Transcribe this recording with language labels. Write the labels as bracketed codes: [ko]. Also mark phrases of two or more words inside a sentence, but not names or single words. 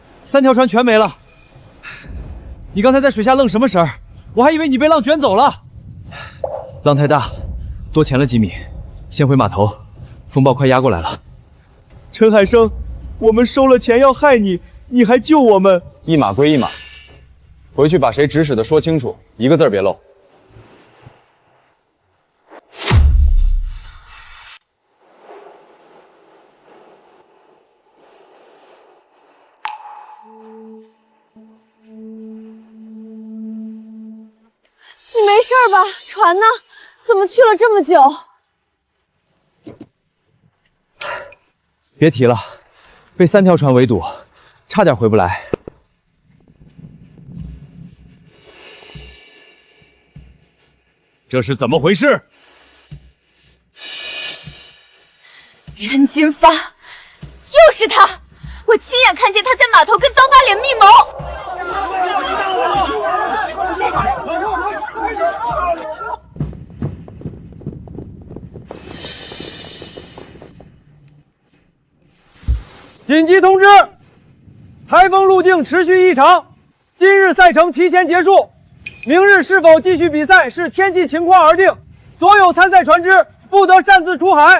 [zh] 3 條船全沒了。你剛才在水下愣什麼神兒？我還以為你被浪捲走了。浪太大，多潛了幾米，先回碼頭，風暴快壓過來了。陳海生，我們收了錢要害你，你還救我們？一碼歸一碼，回去把誰指使的說清楚，一個字別漏。你没事吧？船呢？怎么去了这么久？别提了，被3條船圍堵，差點回不來。這是怎麼回事？陳金發，又是他！我親眼看見他在碼頭跟刀疤臉密謀。紧急通知，台風路徑持續異常，今日賽程提前結束，明日是否繼續比賽視天氣情況而定，所有參賽船只不得擅自出海。